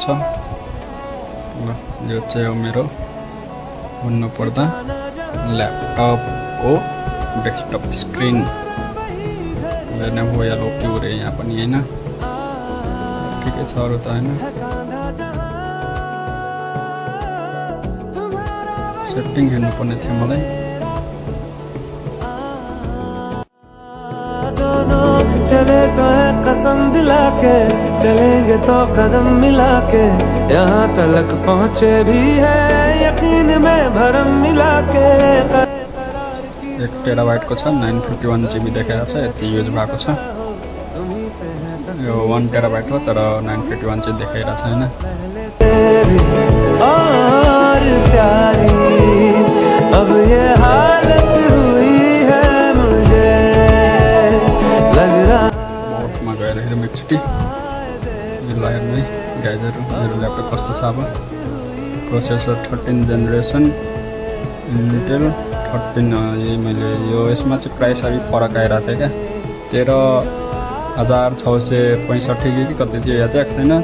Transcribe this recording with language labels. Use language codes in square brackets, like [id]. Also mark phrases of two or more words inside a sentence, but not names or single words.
[ne] ल यो चाहिँ हो मेरो भन्नुपर्दा ल्यापटपको [en] desktop screen. [ne] हेर्ने भयो या लोके हो रे यहाँ पनि होइन, ठिकै छ अरू त होइन। सेटिङ हेर्नुपर्ने थियो मलाई। [hi] चले तो है कसम दिला के, चलेंगे तो कदम मिला के, यहाँ तलक पहुँचे भी है यकीन में भरम मिला के। [ne] 1 टेराबाइटको छ, 951 GB देखाएको छ, यति युज भएको छ। यो 1 टेराबाइट हो तर 951 चाहिँ देखाइरहेको छैन। [hi] और प्यारी अब ये हालत हुई है मुझे, लग रहा [ne] बोर्डमा गएर हेरौँ एकचोटि। हेर्नु गाइजहरू मेरो ल्यापटप कस्तो छ। अब प्रोसेसर 13 जेनेरेसन इन्टेल 13। यही मैले यो यसमा चाहिँ प्राइस अलिक फरक आइरहेको थियो क्या, 13,665 कि कति थियो याद आएको छैन।